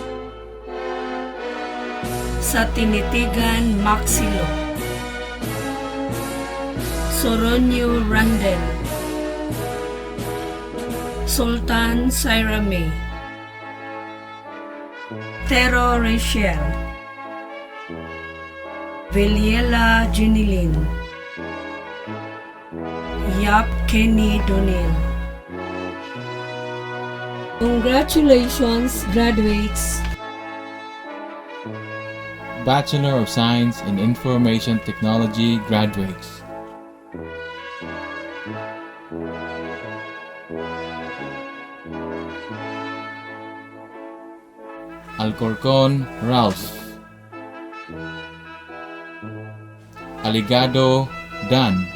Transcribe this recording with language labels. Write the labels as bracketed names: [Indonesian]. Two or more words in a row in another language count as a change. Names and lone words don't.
[English] sa Tinitigan Maxilo, Soronio Randel, Sultan Sairame, Tero Rachel, Veliela Junilin, Yap Kenny Donil. Congratulations, graduates! Bachelor of Science in Information Technology graduates. Alcorcon Ralph, Aligado Dan,